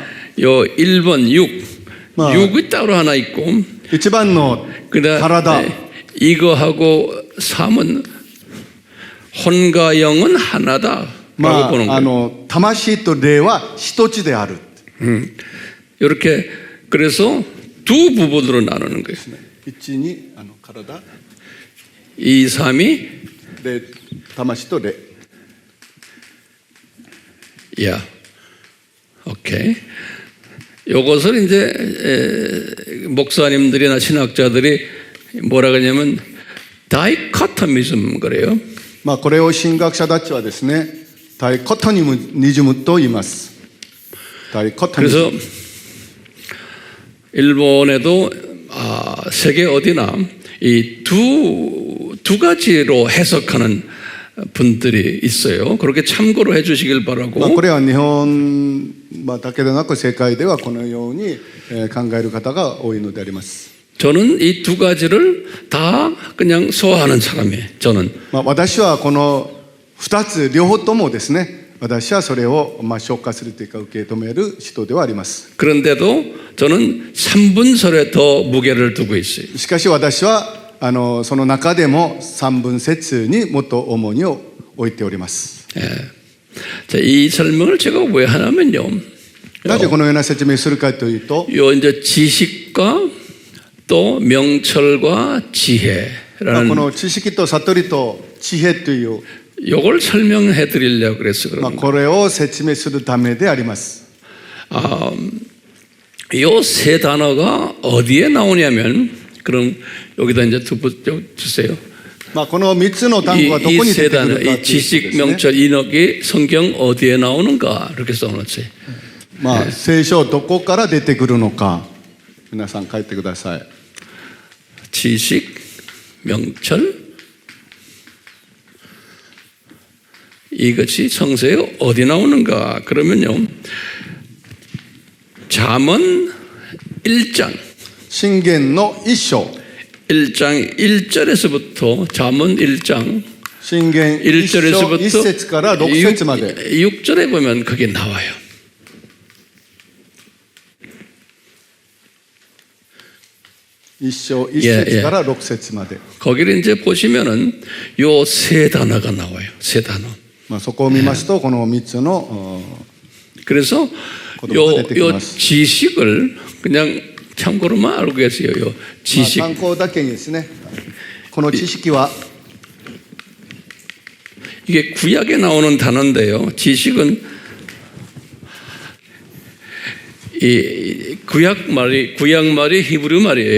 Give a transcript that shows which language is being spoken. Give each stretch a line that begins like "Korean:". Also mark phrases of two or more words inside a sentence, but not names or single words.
Korean: 요 1번 6, 뭐. 6이 따로 하나 있고
Japanese: 一番の
Korean: 그다음에
Japanese: 体、
Korean: 이거하고 3은 혼과 영은 하나다라고 보는 거예요.
Japanese: 魂と霊は一つである。
Korean: 이렇게 그래서 두 부분으로 나누는 거예요.
Japanese: 一に体、
Korean: 2, 3이
Japanese: 霊、魂と霊。
Korean: 야, 오케이. 요것을 이제 목사님들이나 신학자들이 뭐라 그러냐면 다이코토미즘 그래요.
Japanese: これを神学者たちはですね、ダイコトニズムと言います。ダイコトニズム。
Korean: 그래서 일본에도 세계 어디나 이 두 가지로 해석하는 분들이 있어요. 그렇게 참고로 해주시길 바라고.
Japanese: これは日本だけでなく世界ではこのように考える方が多いのであります。
Korean: 저는 이 두 가지를 다 그냥 소화하는 사람이에요. 저는.
Japanese: 私はこの2つ両方ともですね、私はそれを消化するというか受け止める人ではあります。
Korean: 그런데도 저는 삼분설에 더 무게를 두고 있어요.
Japanese: しかし私はその中でも三分節にもっと重荷を置いております。
Korean: 예. 자, 이 설명을 제가 왜 하냐면요.
Japanese: なぜこのような説明するかというと、
Korean: 요 이제 지식과 또 명철과
Japanese: こ
Korean: 지혜라는
Japanese: の知識と悟りと知恵という、
Korean: 요걸 설명해 드리려고 그래서 그런
Japanese: これを説明するためであります。
Korean: 요 세 단어가 어디에 나오냐면 그럼 여기다 이제 주세요.
Japanese: この3つの単語はどこに出てくるかというと
Korean: 이 지식, 명철, 인덕이 성경 어디에 나오는가 이렇게 써놓았어요.
Japanese: 聖書どこから出てくるのか、皆さん書いてください。
Korean: 지식, 명철 이것이 성서에 어디 나오는가 그러면요. 잠언 1장
Japanese: 信玄の一章
Korean: 1장 1절에서부터 잠언 1장
Japanese: 信玄一章1
Korean: 1절에서부터
Japanese: 節から6節まで
Korean: 6절에 보면 그게 나와요.
Japanese: 一章1節から6節まで
Korean: 거기를 이제 보시면은 요 세 단어가 나와요. 세 단어.
Japanese: そこを見ますとこの3つの
Korean: 그래서 요 지식을 그냥 참고로만 알고 계세요. 요 지식.
Japanese: 参考だけにですねこの知識は
Korean: 이게 구약에 나오는 단어인데요. 지식은 이 구약 말이 히브리 말이에요.